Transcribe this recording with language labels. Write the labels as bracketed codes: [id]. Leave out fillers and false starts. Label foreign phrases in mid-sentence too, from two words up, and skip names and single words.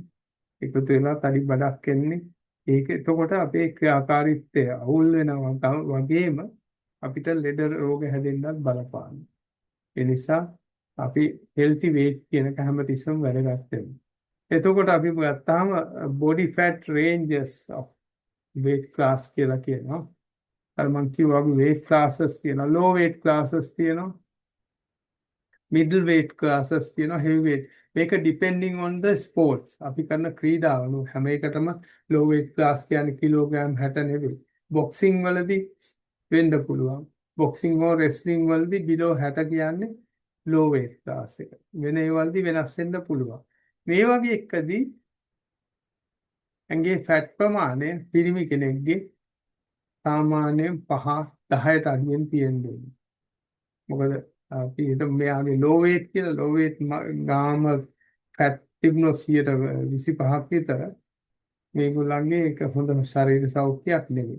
[si] එකතු වෙලා තඩි බඩක් එන්නේ. ඒක එතකොට අපේ ක්‍රියාකාරීත්වය අවුල් වෙනවා වගේම අපිට ලෙඩ රෝග හැදෙන්නත් බලපානවා. ඒ නිසා අපි [en] healthy weight [si] කියන එක හැමතිස්සෙම වැදගත් වෙනවා. එතකොට අපි ගත්තාම [en] body fat ranges of weight class [si] කියලා කියනවා. අර මම කිව්වා [en] weight classes [si] තියෙනවා, [en] low weight classes [si] තියෙනවා, [en] middle weight classes [si] තියෙනවා, [en] heavy weight. මේක depending on the sports. [si] අපි කරන ක්‍රීඩාවල හැම එකටම [en] low weight class [si] කියන්නේ කිලෝග්‍රෑම් 60 නෙවෙයි. boxing වලදී වෙන්න පුළුවන්. [en] boxing or wrestling [si] වලදී below 60 කියන්නේ [en] low weight class [si] එක. වෙන ඒවලදී වෙනස් වෙන්න පුළුවන්. මේ වගේ එකදී ඇඟේ fat ප්‍රමාණය පිරිමි කෙනෙක්ගේ සාමාන්‍යයෙන් 5-10ට අඩුවෙන් තියෙන්න ඕනේ. මොකද අපි හිතමු මෙයාගේ [en] low weight [si] කියලා [en] low weight [si] ගාම fat තිබුණොත් 25ක් විතර මේගොල්ලන්ගේ ඒක හොඳ ශරීර සෞඛ්‍යයක් නෙවෙයි.